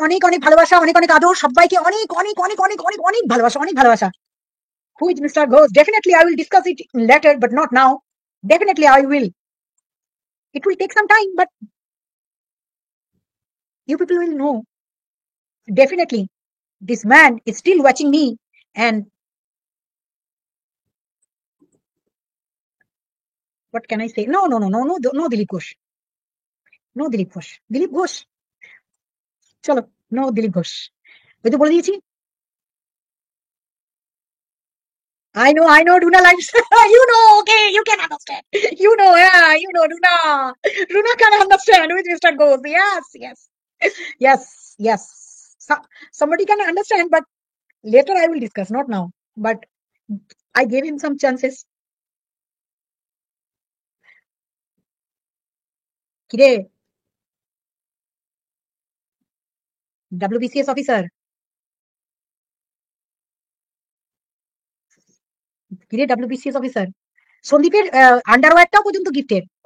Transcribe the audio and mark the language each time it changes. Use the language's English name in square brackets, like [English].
[Bangla] অনেক অনেক ভালোবাসা, অনেক অনেক আদর সবাইকে, অনেক অনেক অনেক অনেক অনেক অনেক ভালোবাসা, অনেক ভালোবাসা। [English] Who is mister Ghosh? Definitely I will discuss it later, but not now. Definitely I will. It will take some time, but you people will know. Definitely, this man is still watching me, and what can I say? No, no, no, no, no, no, Dilip Ghosh. No, Dilip Ghosh. Dilip Ghosh. [Bangla] চলো, no Dilip Ghosh. ওই তো বলে দিয়েছি। [English] I know, Runa likes, you know, okay, you can understand. You know, yeah, you know, Runa. Runa can understand with Mr. Ghosh. Yes, yes, yes, yes. Somebody can understand, but later I will discuss, not now. But I gave him some chances. [Bangla] কিরে, WBCS officer, কিরে WBCS officer, সন্দীপের আন্ডারওয়্যারটাও পর্যন্ত গিফটের।